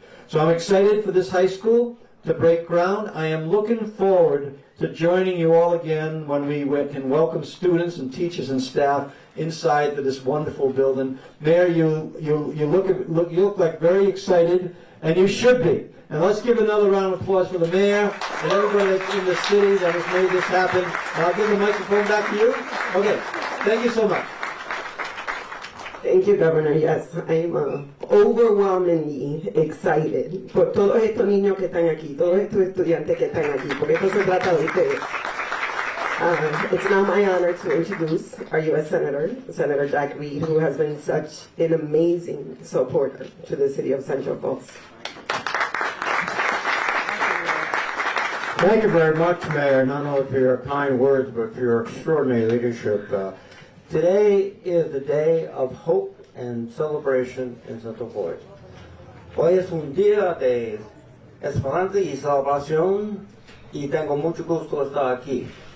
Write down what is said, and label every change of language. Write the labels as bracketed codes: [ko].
[en] So I'm excited for this high school to break ground. I am looking forward to joining you all again when we can welcome students and teachers and staff inside this wonderful building. Mayor, you look like very excited, and you should be. And let's give another round of applause for the mayor and everybody that's in the city that has made this happen. And I'll give the microphone back to you. Okay, thank you so much. Thank you, Governor. Yes, I'm overwhelmingly excited [es] por todos estos niños que están aquí, todos estos estudiantes que están aquí, porque esto se trata de ustedes. [en] It's now my honor to introduce our U.S. Senator, Senator Jack Reed, who has been such an amazing supporter to the city of Central Falls. Thank you very much, Mayor, not only for your kind words, but for your extraordinary leadership. Today is the day of hope and celebration in Central Falls. [es] Hoy es un día de esperanza y celebración, y tengo mucho gusto de estar aquí.